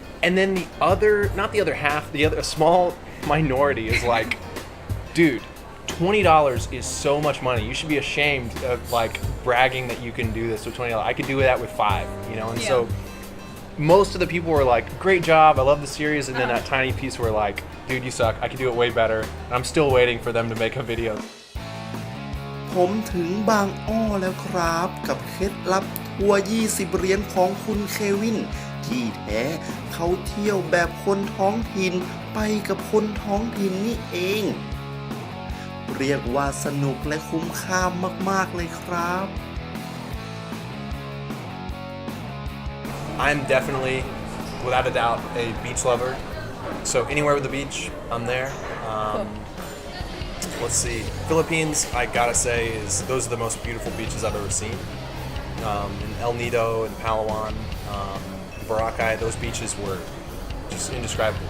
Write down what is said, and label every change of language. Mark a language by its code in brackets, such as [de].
[en] And then the other, not the other half, a small minority is like, dude, $20 is so much money. You should be ashamed of like bragging that you can do this with $20. I could do that with $5, you know? And Yeah. so most of the people were like, great job, I love the series. And then that tiny piece were like, dude, you suck. I could do it way better. And I'm still waiting for them to make a video. [th] ผมถึงบางอ้อแล้วครับกับเคล็ดลับทัวร์20 เหรียญของคุณเควินที่แท้เขาเที่ยวแบบคนท้องถิ่นไปกับคนท้องถิ่นนี่เองเรียกว่าสนุกและคุ้มค่ามากๆเลยครับ [en] I'm definitely, without a doubt, a beach lover. So anywhere with a beach, I'm there. Let's see. Philippines, I gotta say, those are the most beautiful beaches I've ever seen. In El Nido and Palawan, Boracay, those beaches were just indescribable.